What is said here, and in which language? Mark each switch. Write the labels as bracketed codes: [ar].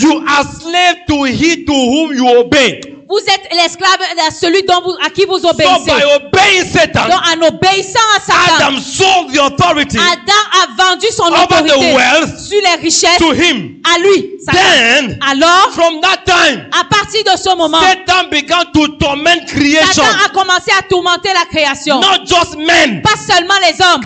[en] You are slave to he to whom you obey. [fr] Vous êtes l'esclave à celui à qui vous [en] So by [fr] obéissez. [en] obeying Satan, [fr] Donc en obéissant à Satan, [en] Adam sold the authority [fr] Adam a vendu son [en] over the [fr] autorité [en] wealth [fr] sur les richesses [en] to him. [fr] à lui. Satan. [en] Then, [fr] Alors, [en] from that time, [fr] à partir de ce moment, [en] Satan began to torment creation. [fr] Satan a commencé à tourmenter la création. [en] Not just men, [fr] Pas seulement les hommes,